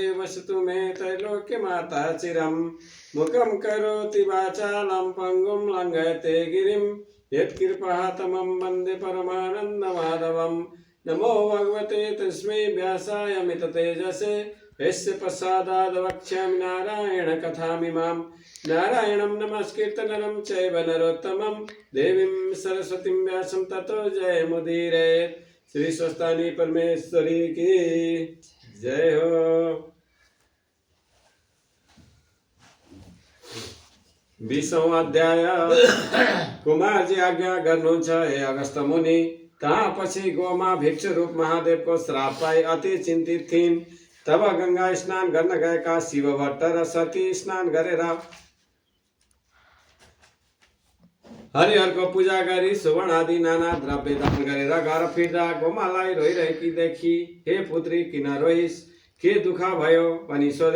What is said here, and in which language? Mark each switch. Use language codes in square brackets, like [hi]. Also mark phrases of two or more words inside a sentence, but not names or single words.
[sa] वसतु मे त्रैलोक्यमाता चिरं मुखं करोति वाचालं पङ्गुं लङ्घयते गिरिं यत्कृपातमं वन्दे परमानन्दमाधवं नमो भगवते तस्मै व्यासाय मिततेजसे यस्य प्रसादाद् वक्ष्यामि नारायण कथामिमां नारायणं नमस्कृत्य नरं चैव नरोत्तमं देवीं सरस्वतीं व्यासं ततो जयमुदीरयेत्। [ne] श्री स्वस्तानी परमेश्वरी की जय हो। 20औं अध्याय कुमारजी आज्ञा गर्नुहुन्छ हे अगस्त मुनि। त्यसपछि गोमा भिक्षु रूप महादेवको श्राप पाई अति चिन्तित थिइन्। तब गंगा स्नान गर्न गएका शिवभट्ट र सती स्नान गरेर हरिहरको पूजा गरी सुवर्ण आदि नाना द्रव्य दान गरेर घर फिर्दा गोमालाई रोइरहेकी देखी हे पुत्री किन रोइस्, के दुःख भयो भनी सोधे।